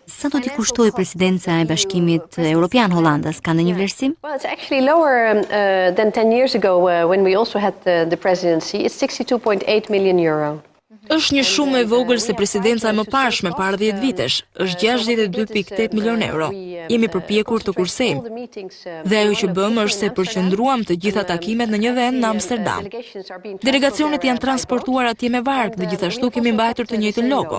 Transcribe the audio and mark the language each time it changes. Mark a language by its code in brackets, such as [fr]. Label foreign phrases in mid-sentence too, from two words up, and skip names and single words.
[sq] Sa do t'i kushtoj presidenca e Bashkimit Evropian Hollandës? Ka ndonjë vlerësim? [en] Well, it's actually lower than 10 years ago when we also had the presidency. It's 62.8 million euro. [sq] Është një shumë e vogël se presidenca e mëparshme para 10 vitesh, është 62.8 milion euro. Jemi përpjekur të kursejmë. Dhe ajo që bëmë është se përqendruam të gjitha takimet në një vend në Amsterdam. Delegacionet janë transportuar atje me varg dhe gjithashtu kemi mbajtur të njëjtin logo.